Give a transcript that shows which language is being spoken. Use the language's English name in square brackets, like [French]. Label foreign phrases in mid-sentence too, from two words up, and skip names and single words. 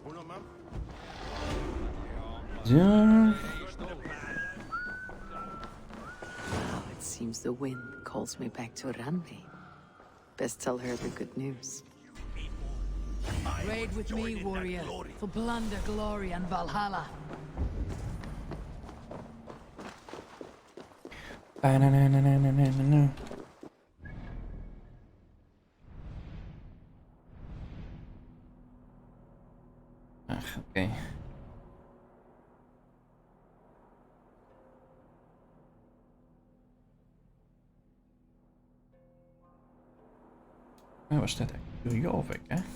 [Dutch] Ja. [English] It seems the wind calls me back to Randi. Best tell her the good news. Raid with me, warrior, for plunder, glory, and Valhalla. Ba-na-na-na-na-na-na-na. [Dutch] Ach, oké. Waar was dit eigenlijk? Jorvik, hè?